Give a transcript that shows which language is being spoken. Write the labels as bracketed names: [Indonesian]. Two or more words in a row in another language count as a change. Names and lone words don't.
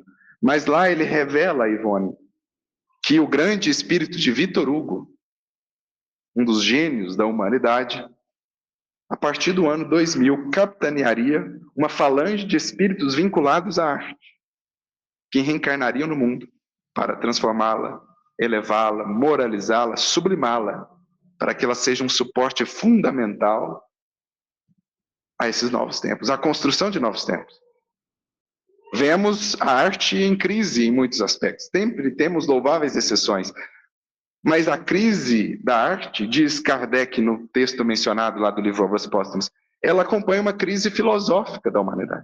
[Portuguese] Mas lá ele revela, Ivone, que o grande espírito de Victor Hugo, um dos gênios da humanidade, a partir do ano 2000, capitanearia uma falange de espíritos vinculados à arte, que reencarnariam no mundo para transformá-la, elevá-la, moralizá-la, sublimá-la, para que ela seja um suporte fundamental a esses novos tempos, a construção de novos tempos. Vemos a arte em crise em muitos aspectos. Sempre temos louváveis exceções. Mas a crise da arte, diz Kardec no texto mencionado lá do livro Obras Póstumas, ela acompanha uma crise filosófica da humanidade.